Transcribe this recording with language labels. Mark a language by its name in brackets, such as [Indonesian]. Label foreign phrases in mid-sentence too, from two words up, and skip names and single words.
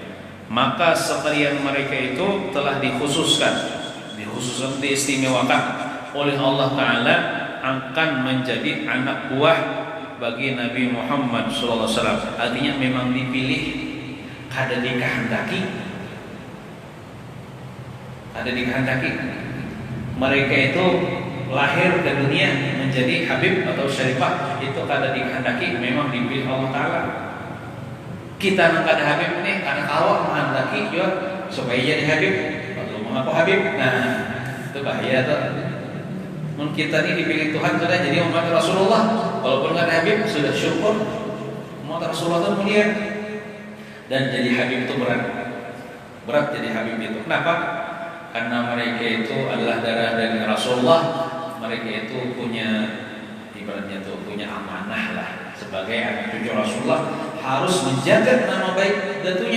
[Indonesian] Maka sekalian mereka itu telah dikhususkan, diistimewakan oleh Allah Ta'ala akan menjadi anak buah bagi Nabi Muhammad SAW. Artinya memang dipilih, ada dikehendaki. Mereka itu lahir ke dunia menjadi Habib atau Syarifah, itu kada dikehendaki, memang dipilih Allah Ta'ala. Kita nang kada Habib nih karena Allah menghendaki juga supaya jadi Habib atau mengaku Habib. Nah, itu bahaya tuh. Mun kita ini dipilih Tuhan sudah jadi umat Rasulullah, walaupun kada Habib sudah syukur. Umat Rasulullah itu mulia. Dan jadi Habib itu berat jadi Habib itu. Kenapa? Karena mereka itu adalah darah dari Rasulullah. Mereka itu punya, ibaratnya itu punya amanah lah sebagai anak cucu Rasulullah, harus menjaga nama baik datunya.